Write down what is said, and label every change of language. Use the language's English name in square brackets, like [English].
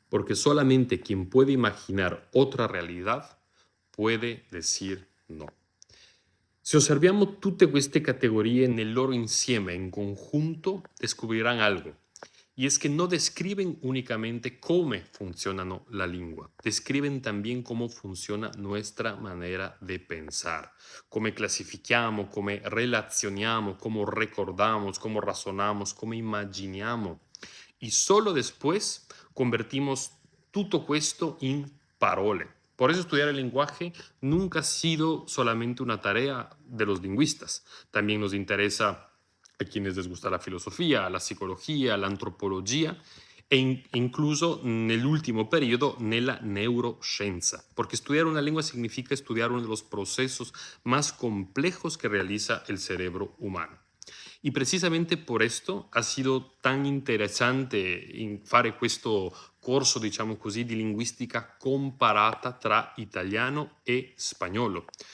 [Spanish] Porque solamente quien puede imaginar otra realidad puede decir no. [Italian] Se osserviamo tutte queste categorie nel loro insieme, [Spanish] in conjunto, descubrirán algo. Y es que no describen únicamente cómo funcionan la lengua, describen también cómo funciona nuestra manera de pensar, cómo clasificamos, cómo relacionamos, cómo recordamos, cómo razonamos, cómo imaginamos. Y solo después convertimos todo esto en parole. Por eso estudiar el lenguaje nunca ha sido solamente una tarea de los lingüistas. También nos interesa a quienes les gusta la filosofía, la psicología, la antropología e incluso [Italian] nell'ultimo periodo nella neuroscienza, [Spanish] porque estudiar una lengua significa estudiar uno de los procesos más complejos que realiza el cerebro humano. Y precisamente por esto ha sido tan [Italian] interessante fare questo corso, diciamo così, di linguistica comparata tra italiano e spagnolo.